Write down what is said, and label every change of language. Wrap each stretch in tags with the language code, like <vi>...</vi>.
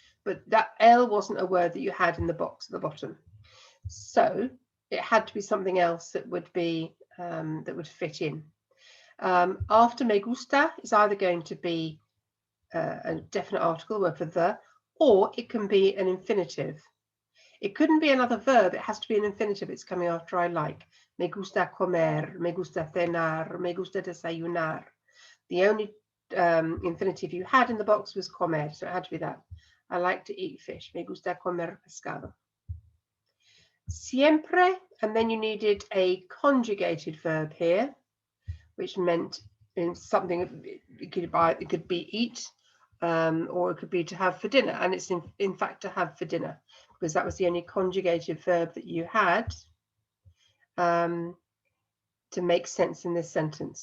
<en>But that el wasn't a word that you had in the box at the bottom. So it had to be something else that would be, that would fit in. After me gusta is either going to be a definite article, word for the, or it can be an infinitive. It couldn't be another verb, it has to be an infinitive. It's coming after I like.</en> <es>Me gusta comer, me gusta cenar, me gusta desayunar.</es> <en>The only infinitive you had in the box was comer, so it had to be that. I like to eat fish.</en> <es>Me gusta comer pescado. Siempre,</es> <en>and then you needed a conjugated verb here, which meant in something, it could be eat, or it could be to have for dinner, and it's in fact to have for dinner, because that was the only conjugated verb that you had to make sense in this sentence.</en>